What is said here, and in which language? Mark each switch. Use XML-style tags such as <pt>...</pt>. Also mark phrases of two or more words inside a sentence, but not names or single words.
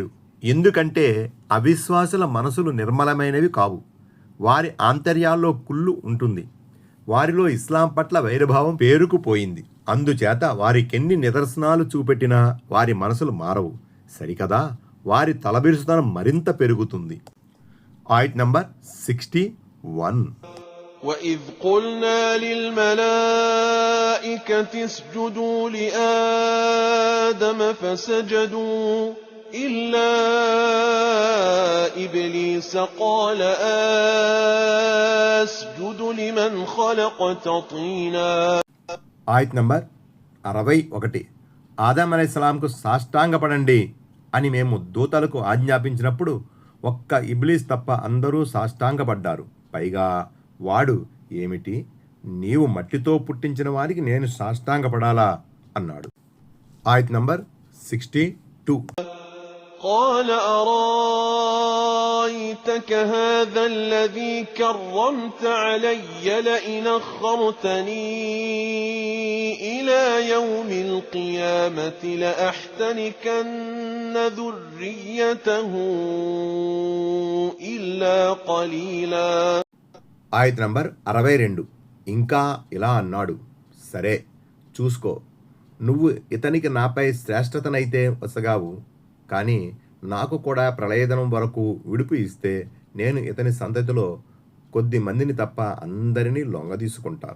<te>ఎందుకంటే అవిశ్వాసుల మనసులు నిర్మలమైనవి కావు, వారి ఆంతర్యాల్లో కుళ్ళు ఉంటుంది, వారిలో ఇస్లాం పట్ల వైరభావం పేరుకుపోయింది, అందుచేత వారికెన్ని నిదర్శనాలు చూపెట్టినా వారి మనసులు మారవు, సరికదా వారి తలబిరుసుతనం మరింత పెరుగుతుంది. ఆయత్ నంబర్ 61.</te> <ar>وَإِذْ قُلْنَا لِلْمَلَائِكَةِ اسْجُدُوا لِآدَمَ فَسَجَدُوا إِلَّا إِبْلِيسَ قَالَ أَسْجُدُ لِمَنْ خَلَقْتَ طِينًا.</ar> <te>ఆయత్ నంబర్ 61. ఆదం అలైహిస్సలాంకు సాష్టాంగపడండి అని మేము దూతలకు ఆజ్ఞాపించినప్పుడు ఒక్క ఇబ్లీస్ తప్ప అందరూ సాష్టాంగపడ్డారు. పైగా వాడు, ఏమిటి, నీవు మట్టితో పుట్టించిన వారికి నేను సాష్టాంగపడాలా అన్నాడు. ఆయత్ నంబర్ 62. قَالَ أَرَأَيْتَكَ هَذَا الَّذِي كَرَّمْتَ عَلَيَّ لَئِنْ أَخَّرْتَنِي إِلَى يَوْمِ الْقِيَامَةِ لَأَحْتَنِكَنَّ ذُرِّيَّتَهُ إِلَّا قَلِيلًا. ఆయత్ నంబర్ 62. ఇంకా ఇలా అన్నాడు, సరే చూసుకో, నువ్వు ఇతనికి నాపై శ్రేష్టతనైతే వసగావు, కానీ నాకు కూడా ప్రళయదనం వరకు విడుపు ఇస్తే నేను ఇతని సంతతిలో కొద్ది మందిని తప్ప అందరినీ లొంగదీసుకుంటాను.</te>